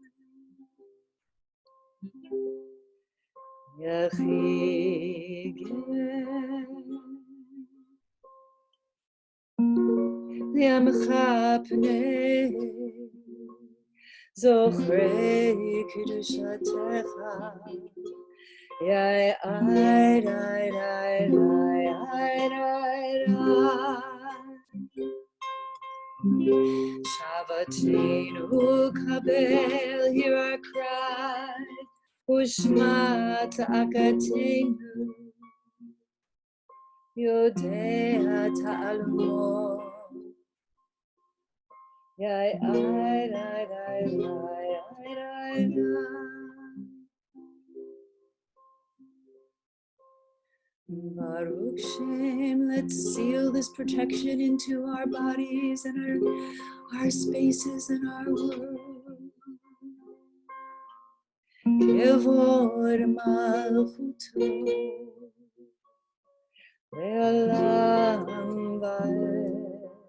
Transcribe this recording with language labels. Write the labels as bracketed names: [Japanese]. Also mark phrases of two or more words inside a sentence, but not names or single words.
[Hebrew] יחיד גאה לעמך פנה זוכרי קדושתך. Yai ay dai dai dai ay dai dai. שוועתנו קבל, [English] hear our cry. [Hebrew] ושמע צעקתנו, יודע תעלומות. Yai ay dai dai dai ay dai dai. ברוך שם, [English] let's seal this protection into our bodies and our spaces and our world. [Hebrew] כבוד מלכותו לעולם ועד.